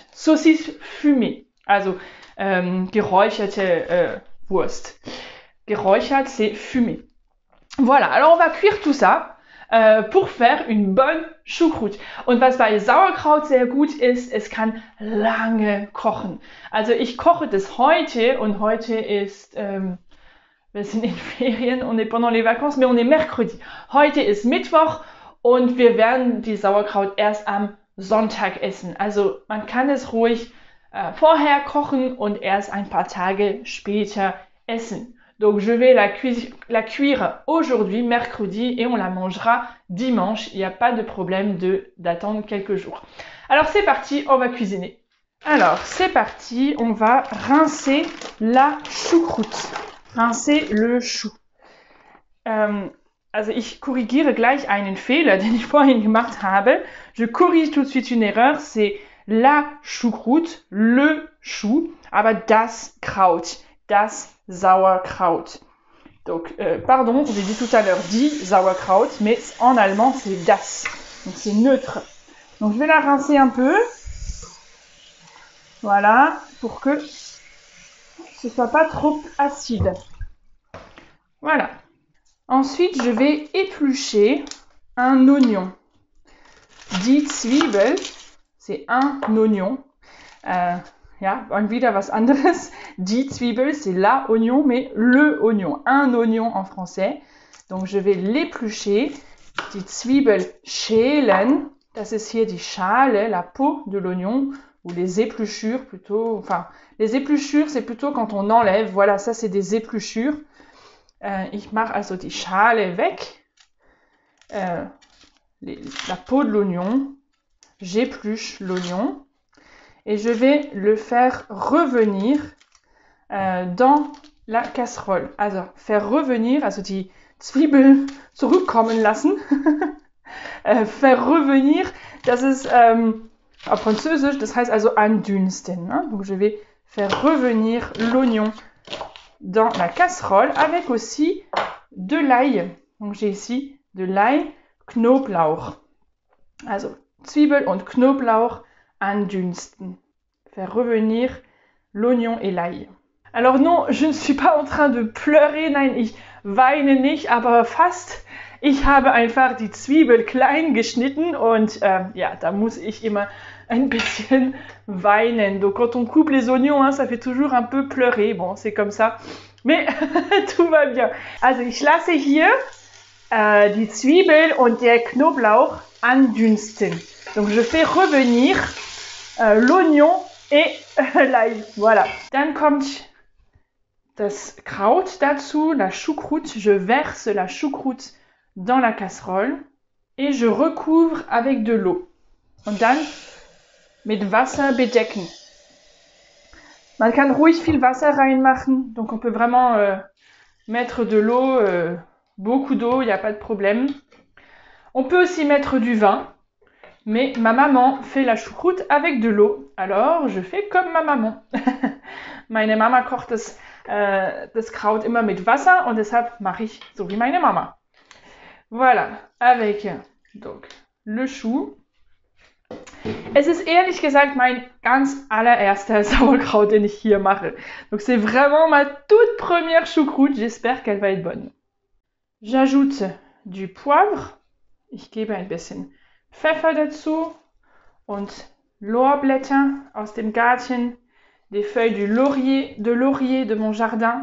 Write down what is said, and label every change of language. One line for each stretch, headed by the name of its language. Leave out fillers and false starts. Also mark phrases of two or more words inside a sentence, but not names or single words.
French: Saucisse fumée,
German: also geräucherte Wurst. Geräuchert,
French: c'est fumé. Voilà, alors on va cuire tout ça pour faire une bonne Choucroute.
German: Und was bei Sauerkraut sehr gut ist, es kann lange kochen. Also ich koche das heute und heute ist, wir sind in Ferien,
French: on est pendant les vacances, mais on est mercredi.
German: Heute ist Mittwoch und wir werden die Sauerkraut erst am Sonntag essen. Also man kann es ruhig vorher kochen und erst ein paar Tage später essen.
French: Donc je vais la cuire aujourd'hui, mercredi, et on la mangera dimanche. Il n'y a pas de problème d'attendre quelques jours. Alors c'est parti, on va cuisiner. Alors c'est parti, on va rincer la Choucroute. Rincer le chou.
German: Also ich korrigiere gleich einen Fehler, den ich vorhin gemacht habe.
French: Je corrige tout de suite une erreur, c'est la Choucroute, le chou,
German: aber das Kraut, das Sauerkraut.
French: Donc, pardon, j'ai dit tout à l'heure
German: die Sauerkraut,
French: mais en allemand c'est das. Donc c'est neutre. Donc je vais la rincer un peu. Voilà, pour que ce soit pas trop acide. Voilà. Ensuite, je vais éplucher un oignon.
German: Die Zwiebel,
French: c'est un oignon.
German: Ja, und wieder was anderes. Die Zwiebel,
French: c'est la oignon, mais le oignon. Un oignon en français. Donc, je vais l'éplucher.
German: Die Zwiebel schälen. Das ist hier die Schale,
French: la peau de l'oignon. Ou les épluchures plutôt. Enfin, les épluchures, c'est plutôt quand on enlève. Voilà, ça, c'est des épluchures.
German: Ich mache also die Schale weg.
French: La peau de l'oignon. J'épluche l'oignon. Et je vais le faire revenir dans la casserole. Also, faire revenir,
German: also die Zwiebel zurückkommen lassen.
French: Faire revenir,
German: das ist auf Französisch, das heißt also andünsten. Ne?
French: Donc, je vais faire revenir l'oignon dans la casserole avec aussi de l'ail. Donc, j'ai ici de l'ail,
German: Knoblauch. Also, Zwiebel und Knoblauch andünsten.
French: Faire revenir l'oignon et l'ail. Alors non, je ne suis pas en train de pleurer,
German: nein, ich weine nicht, aber fast. Ich habe einfach die Zwiebel klein geschnitten und ja, da muss ich immer ein bisschen weinen.
French: Donc quand on coupe les oignons, hein, ça fait toujours un peu pleurer. Bon, c'est comme ça, mais tout va bien.
German: Also ich lasse hier die Zwiebel und der Knoblauch andünsten.
French: Donc je fais revenir l'oignon et l'ail. Voilà.
German: Dann kommt das Kraut dazu,
French: la choucroute. Je verse la choucroute dans la casserole et je recouvre avec de l'eau.
German: Und dann mit Wasser bedecken. Man kann ruhig viel Wasser reinmachen,
French: donc on peut vraiment mettre de l'eau, beaucoup d'eau, il n'y a pas de problème. On peut aussi mettre du vin, mais ma maman fait la choucroute avec de l'eau, alors je fais comme ma maman.
German: Meine Mama kocht das Kraut immer mit Wasser und deshalb mache ich so wie meine Mama.
French: Voilà, avec donc le chou.
German: Es ist ehrlich gesagt mein ganz allererster Sauerkraut, den ich hier mache.
French: Donc c'est vraiment ma toute première choucroute. J'espère qu'elle va être bonne. J'ajoute du poivre.
German: Ich gebe ein bisschen Pfeffer dazu und Lorbeerblätter aus dem Garten,
French: des feuilles de laurier de mon jardin.